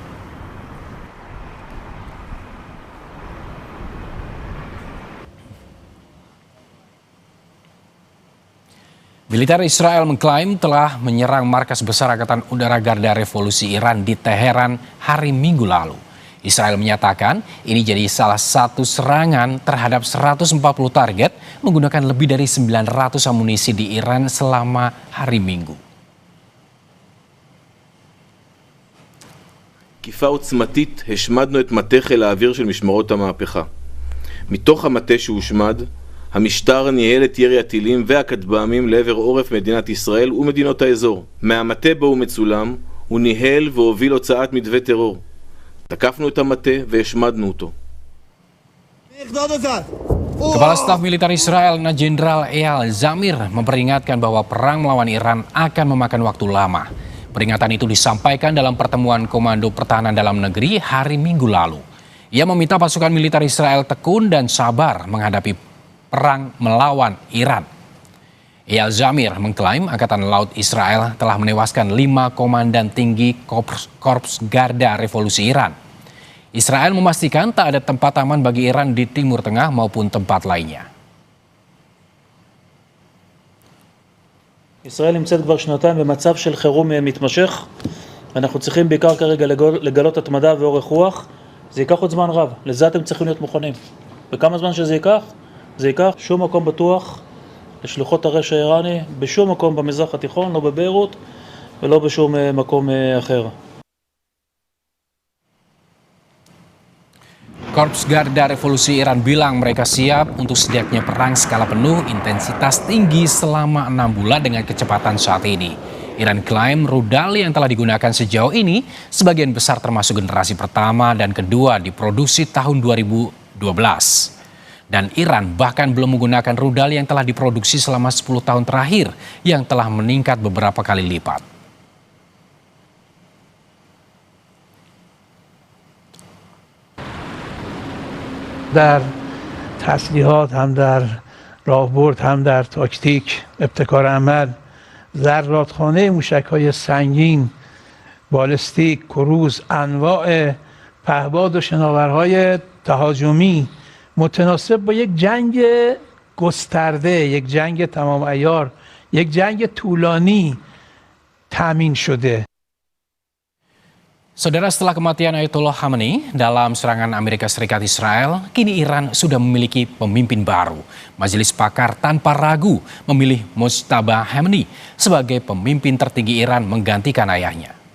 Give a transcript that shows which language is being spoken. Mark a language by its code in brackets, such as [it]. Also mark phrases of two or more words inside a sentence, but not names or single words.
[id] Militer Israel mengklaim telah menyerang markas besar Angkatan Udara Garda Revolusi Iran di Teheran hari Minggu lalu. Israel menyatakan ini jadi salah satu serangan terhadap 140 target menggunakan lebih dari 900 amunisi di Iran selama hari Minggu. [he] תקיפה עוצמתית השמדנו את מטה חיל האוויר של משמרות המהפכה. מתוך המטה שהושמד, המשטר ניהל את ירי הטילים והכטב"מים לעבר עורף מדינת ישראל ומדינות האזור. מהמטה בו הוא מצולם, הוא ניהל והוביל הוצאת מדווה טרור. תקפנו את המטה והשמדנו אותו. [id] Kepala Staf Militer Israel, Jenderal Eyal Zamir, memperingatkan bahwa perang melawan Iran akan memakan waktu lama. Peringatan itu disampaikan dalam pertemuan Komando Pertahanan Dalam Negeri hari Minggu lalu. Ia meminta pasukan militer Israel tekun dan sabar menghadapi perang melawan Iran. Eyal Zamir mengklaim Angkatan Laut Israel telah menewaskan 5 komandan tinggi Korps Garda Revolusi Iran. Israel memastikan tak ada tempat aman bagi Iran di Timur Tengah maupun tempat lainnya. [he] ישראל נמצאת כבר שנתיים במצב של חירום מתמשך. אנחנו צריכים בעיקר כרגע לגלות התמדה ואורך רוח. זה ייקח עוד זמן רב, לזה אתם צריכים להיות מוכנים. וכמה זמן שזה ייקח? זה ייקח שום מקום בטוח לשלוחות הרשע האיראני, בשום מקום במזרח התיכון, לא בביירות ולא בשום מקום אחר. [id] Korps Garda Revolusi Iran bilang mereka siap untuk sediaknya perang skala penuh intensitas tinggi selama 6 bulan dengan kecepatan saat ini. Iran klaim rudal yang telah digunakan sejauh ini sebagian besar termasuk generasi pertama dan kedua diproduksi tahun 2012. Dan Iran bahkan belum menggunakan rudal yang telah diproduksi selama 10 tahun terakhir yang telah meningkat beberapa kali lipat. [fa] در تسلیحات هم در راهبرد هم در تاکتیک ابتکار عمل ذراتخانه موشک‌های سنگین بالستیک کروز انواع پهباد و شناورهای تهاجمی متناسب با یک جنگ گسترده یک جنگ تمام عیار یک جنگ طولانی تامین شده. [id] Saudara, setelah kematian Ayatollah Khamenei dalam serangan Amerika Serikat Israel, kini Iran sudah memiliki pemimpin baru. Majelis Pakar tanpa ragu memilih Mojtaba Khamenei sebagai pemimpin tertinggi Iran menggantikan ayahnya.